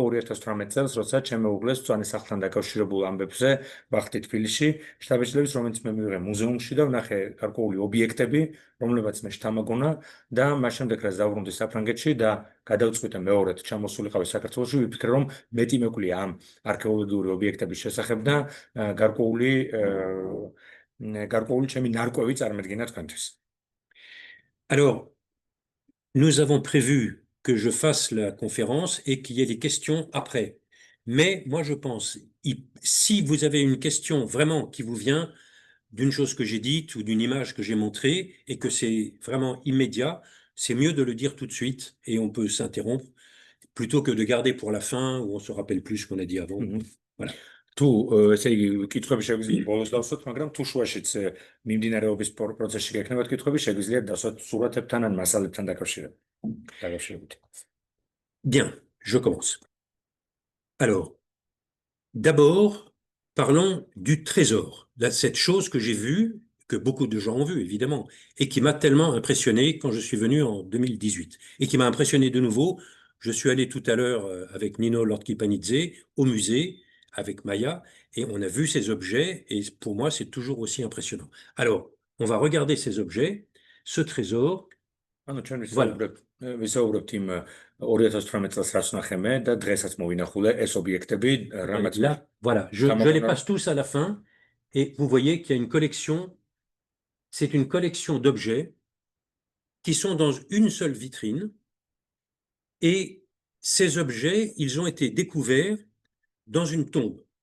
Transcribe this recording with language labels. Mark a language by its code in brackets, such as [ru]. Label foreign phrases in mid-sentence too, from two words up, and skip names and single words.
[ka] 2018 წელს, როცა ჩემ მეუღლეს მწვანე სახლთან დაკავშირებულ ამბებზე ვახტი თბილისში, შთაბეჭდილების, რომელიც მე მივიღე მუზეუმში და ვნახე გარკვეული ობიექტები, რომლებაც მე შთამაგონა და მას შემდეგ რაც დავბრუნდი საფრანგეთში და გადავწყვიტე მეორედ ჩამოსულიყავი საქართველოში, ვიფიქრე რომ მეტი მეკვლიე ამ არქეოლოგიური ობიექტების შესახებ და გარკვეული ჩემი ნარკვევი წარმედგინა თქვენთვის. [fr] Alors, nous avons prévu que je fasse la conférence et qu'il y ait des questions après. Mais moi, je pense, si vous avez une question vraiment qui vous vient d'une chose que j'ai dite ou d'une image que j'ai montrée et que c'est vraiment immédiat, c'est mieux de le dire tout de suite et on peut s'interrompre plutôt que de garder pour la fin où on se rappelle plus ce qu'on a dit avant. Voilà. [ka] თუ ესე იგი კითხვები შეგვიძლია ბოლოს დავსვათ, მაგრამ თუ შუაშიც მიმდინარეობის პროცესში გექნებათ კითხვები, შეგვიძლია დავსვათ სურათებთან ან მასალებთან დაკავშირებით. [fr] Bien, je commence. Alors, d'abord, parlons du trésor, de cette chose que j'ai vue, que beaucoup de gens ont vue, évidemment, et qui m'a tellement impressionné quand je suis venu en 2018, et qui m'a impressionné de nouveau. Je suis allé tout à l'heure avec Nino Lortkipanidze au musée, avec Maya, et on a vu ces objets, et pour moi, c'est toujours aussi impressionnant. Alors, on va regarder ces objets, ce trésor. Voilà. [ka] ვისაუბრებთ იმ 2018 წელს რაც ვნახე მე და დღესაც მოვინახულე ეს ობიექტები რამაც [fr] Là, voilà, je les passe tous à la fin, et vous voyez qu'il y a une collection, c'est une collection d'objets qui sont dans une seule vitrine, et ces objets, ils ont été découverts dans une tombe